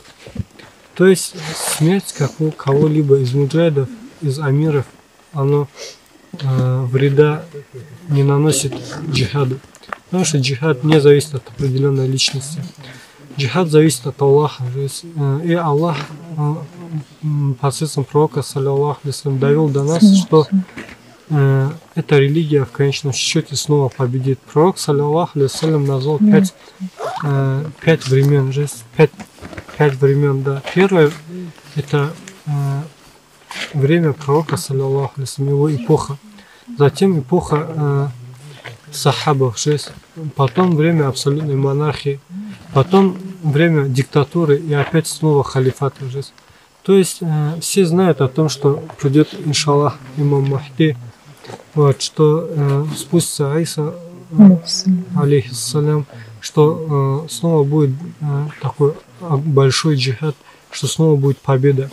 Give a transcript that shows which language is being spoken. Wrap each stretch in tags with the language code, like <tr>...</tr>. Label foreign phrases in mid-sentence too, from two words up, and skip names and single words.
<ru>То есть смерть кого-либо из муджахидов, из амиров, оно вреда не наносит джихаду. Потому что джихад не зависит от определенной личности. Джихад зависит от Аллаха. И Аллах посредством пророка,</ru> <ar>صلى الله عليه وسلم,</ar> <ru>довел до нас, что эта религия в конечном счете снова победит. Пророк,</ru> <ar>صلى الله عليه وسلم,</ar> <ru>назвал 5 времен. 5 времен, да. Первое — это время пророка,</ru> <ar>صلى الله عليه وسلم,</ar> <ru>его эпоха. Затем эпоха сахабов, потом время абсолютной монархии, потом время диктатуры и опять снова халифата. То есть все знают о том, что придет,</ru> <ar>إن شاء الله,</ar> <ru>имам Махди, вот, что спустится Иса, алейхиссалям, что снова будет такой большой джихад, что снова будет победа.</ru>